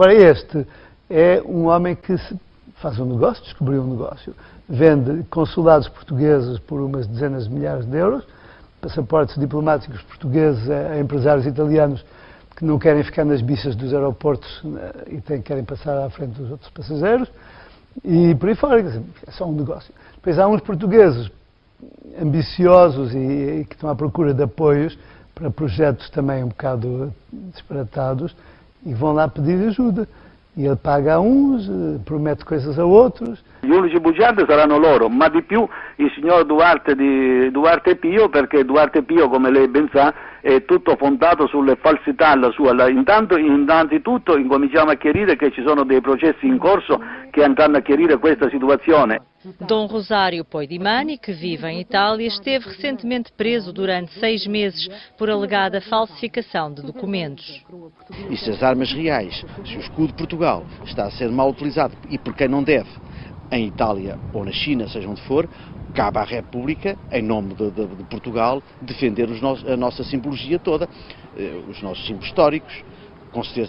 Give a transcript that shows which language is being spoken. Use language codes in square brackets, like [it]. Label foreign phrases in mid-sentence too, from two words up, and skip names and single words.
[pt] Agora este é um homem que faz um negócio, descobriu um negócio, vende consulados portugueses por umas dezenas de milhares de euros, passaportes diplomáticos portugueses a empresários italianos que não querem ficar nas bichas dos aeroportos e querem passar à frente dos outros passageiros, e por aí fora, é só um negócio. Depois há uns portugueses ambiciosos e que estão à procura de apoios para projetos também um bocado disparatados e vão lá pedir ajuda. E ele paga a uns, promete coisas a outros. [it] Gli unici bugiardi saranno loro, ma di più il signor Duarte di Duarte Pio, perché Duarte Pio, come lei ben sa, è tutto fondato sulle falsità alla sua. Innanzitutto incominciamo a chiarire che ci sono dei processi in corso che andranno a chiarire questa situazione. [pt] Dom Rosário Poidimani, que vive em Itália, esteve recentemente preso durante 6 meses por alegada falsificação de documentos. E se as armas reais, se o escudo de Portugal está a ser mal utilizado e por quem não deve, em Itália ou na China, seja onde for, cabe à República, em nome de Portugal, defender a nossa simbologia toda, os nossos símbolos históricos, com certeza.